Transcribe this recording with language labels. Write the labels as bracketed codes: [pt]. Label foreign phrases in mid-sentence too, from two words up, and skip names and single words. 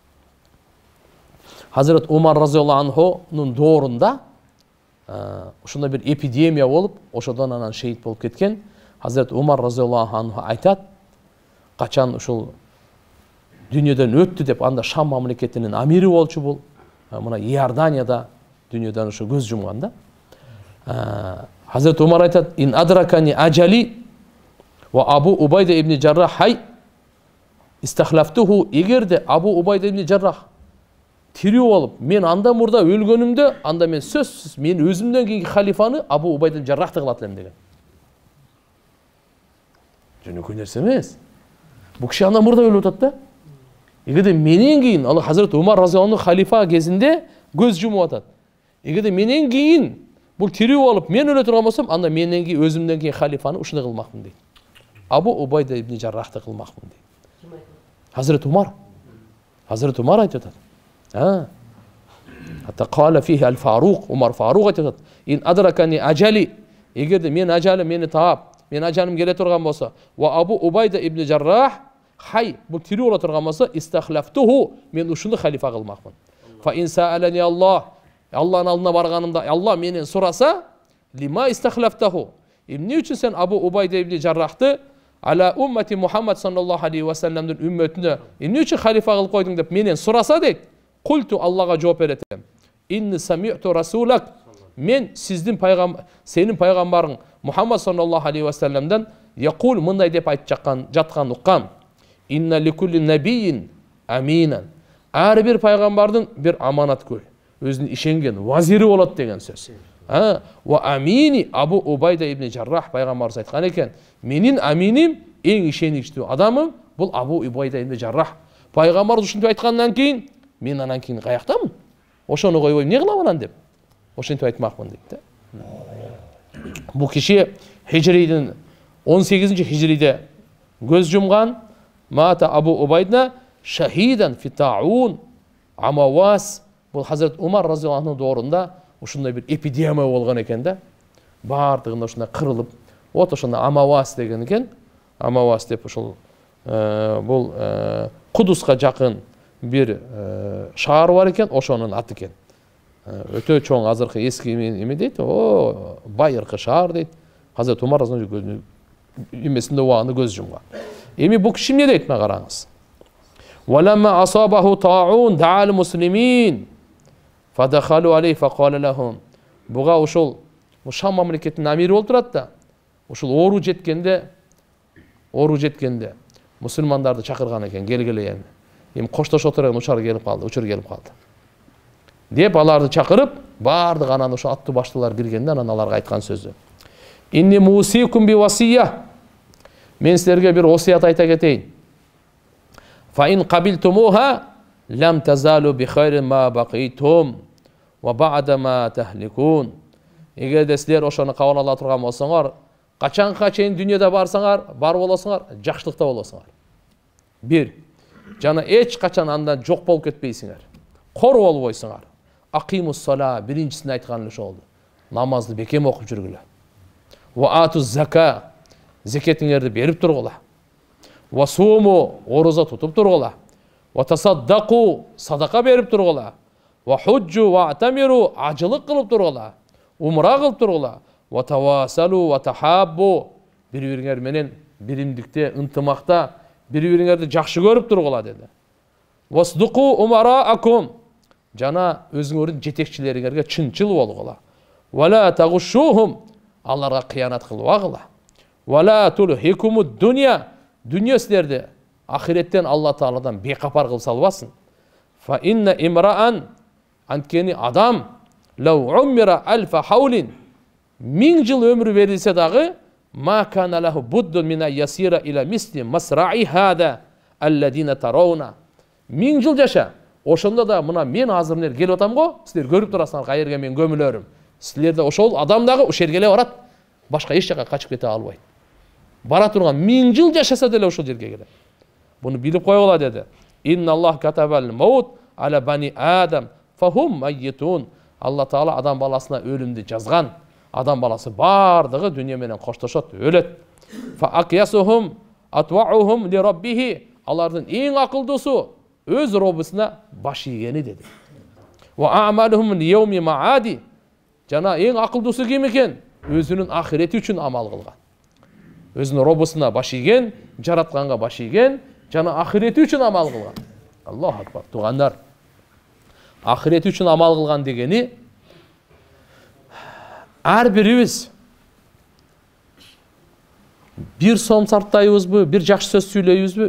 [ky] Hazret Umar [ar] رضي الله عنه [ky] доорунда ушундай бир эпидемия болуп, ошодон анан шейит болуп кеткен. Hazret Umar [ar] رضي الله عنه [ky] айтат, качан ушул дүйнөдөн өттү деп, анда Шам мамлекетинин амири болчу бул. Мына Иорданияда дүйнөдөн ошо көз жумган да. Hazret Umar айтат: [ar] "إن أدركني أجلي وأبو عبيدة بن الجراح حي استخلفته." [ky] Эгерде Абу Убайда ибн Жаррах тирүү болуп, мен анда мурда өлгөнүмдө, анда мен сөзсүз мен өзүмдөн кийинки халифаны Абу Убайда ибн Жаррахты кылат элем деген. Жөнөкөй нерсе эмес. Бу киши анда мурда өлүп атат да. Эгерде менен кийин, ал Hazret Умар [ar] رضي الله عنه [ky] халифа кезинде көз жумуп атат. Эгерде менен кийин бул тирүү болуп, мен өлө турган болсом, анда менен кийин өзүмдөн кийин халифаны ушуну кылмакмын дейт. Абу Убайда ибн Жаррахты кылмакмын дейт. Hazret Умар. Hazret Умар айтат. [ar] حتى قال فيه الفاروق, Umar Faruq айтат: "إن أدركني أجلي." [ky] Эгерде мен ажалым мени таап, мен ажалым келе турган болсо, [ar] وأبو عبيدة بن الجراح حي, [ky] бул тирүү боло турган болсо, истахлафтуху, мен ушуну халифа кылмакмын. [ar] فإن سألني الله, [ky] Алланын алдына барганымда Алла менен сураса, [ar] لم استخلفته, [ky] эмне үчүн сен Абу Убайда ибн Жаррахты [ar] على أمة محمد صلى الله عليه وسلم [ky] үммөтүнө эмне үчүн халифа кылып койдуң деп менен сураса дейт. Культу, Аллага жооп беретем: [ar] "إني سمعت رسولك." [ky] Мен сиздин сенин пайгамбарың [ar] محمد صلى الله عليه وسلم [ky] якул, мындай деп айтып жаткан уккам: [ar] "إن لكل نبي أمينا." [ky] Ар бир пайгамбардын бир аманаткөй, өзүнүн ишенген вазири болот деген сөз. [ar] وأميني أبو عبيدة بن الجراح, [ky] пайгамбарыбыз айткан экен, менин аминим, эң ишеничтүү адамым бул Абу Убайда ибн Жаррах. Пайгамбар ушинтип айткандан кийин мен анан кийин каяктамын? Ошону койбойм, эмне кылам анан деп. Ошентип айтмакмын дейт да. Бул киши хижридин 18-хижриде көз жумган. [ar] مات أبو عبيدة شهيدا في طاعون عمواس. [ky] Бул Hazret Умар [ar] رضي الله عنه [ky] доорунда ушундай бир эпидемия болгон экен да. Бардыгында ушундай кырылып, вот ошондо амавас деген экен. Амавас деп ошол бул Кудуска жакын бир шаар бар экен, ошонун аты экен. Өтө чоң, азыркы эски эме дейт, байыркы шаар дейт. Hazret Умар [ar] رضي الله عنه [ky] эмесинде убагында көз жумган. Эми бул киши эмне дейт, мына караңыз. [ar] ولما أصابه الطاعون دعا المسلمين فدخلوا عليه فقال لهم. [ky] Буга ошол Шам мамлекетинин амири болуп турат да. ушул оору жеткенде мусулмандарды чакырган экен, келгиле эми коштошо отурган учур келип калды деп аларды чакырып, бардык анан ошо аттуу баштуулар киргенде анан аларга айткан сөзү: [ar] إني موصيكم بوصية, [ky] мен силерге бир осуят айта кетейин. [ar] فإن قبلتموها لم تزالوا بخير ما بقيتم وبعد ما تهلكون. [ky] Эгерде силер ошону кабыл ала турган болсоңор, качанга чейин дүйнөдө бар болосуңар, жакшылыкта болосуңар. Бир, жана эч качан андан жок болуп кетпейсиңер, кор болбойсуңар. [ar] أقيموا الصلاة, [ky] биринчисин айткан ошо болду. Намазды бекем окуп жүргүлө. [ar] وآتوا الزكاة, [ky] зекетиңерди берип тургула. [ar] وصوموا, [ky] ороза тутуп тургула. [ar] وتصدقوا, [ky] садака берип тургула. [ar] وحجوا واعتمروا, [ky] ажылык кылып тургула. Умра кылып тургула. [ar] وتواصلوا وتحابوا, [ky] бири-бириңер менен биримдикте, ынтымакта бири-бириңерди жакшы көрүп тургула деди. [ar] واصدقوا أمراءكم, [ky] жана өзүңөрдүн жетекчилериңерге чынчыл болгула. [ar] ولا تغشوهم, [ky] аларга кыянат кылбагыла. [ar] ولا تلهكم الدنيا, [ky] дүние силерди ахиреттен Алла Тааладан бекапар кылып салбасын. [ar] فإن امرأ, [ky] анткени адам [ar] لو عمر ألف حول, [ky] 1000 жыл өмүрү берилсе дагы, [ar] ما كان له بد من يصير إلى مثل مصرع هذا الذي ترون. [ky] 1000 жыл жаша. Ошондо да мына мен азыр мына келип атам го, силер көрүп турасыңар кайерге мен көмүлөрүм. Силер да ошол адам дагы ошол жерге барат. Башка эч жака качып кете албайт. Бара турган 1000 жыл жашаса деле ошол жерге келет. Буну билип койгула деди. [ar] إن الله كتب الموت على بني آدم فهم ميتون. [ky] Алла Таала адам баласына өлүмдү жазган. Адам баласы бардыгы дүйнө менен коштошот, өлөт. [ar] فأكيسهم أطوعهم لربه. [ky] Алардын эң акылдуусу өз робусуна баш ийгени деди. [ar] وأعملهم ليوم معاده. [ky] Жана эң акылдуусу ким экен? Өзүнүн ахирети үчүн амал кылган. Өзүнүн робусуна баш ийген, жаратканга баш ийген, жана ахирети үчүн амал кылган. [ar] الله أكبر. [ky] Тугандар, ахирети үчүн амал кылган дегени ар бирибиз бир сом сарптайбызбы, бир жакшы сөз сүйлөйбүзбү?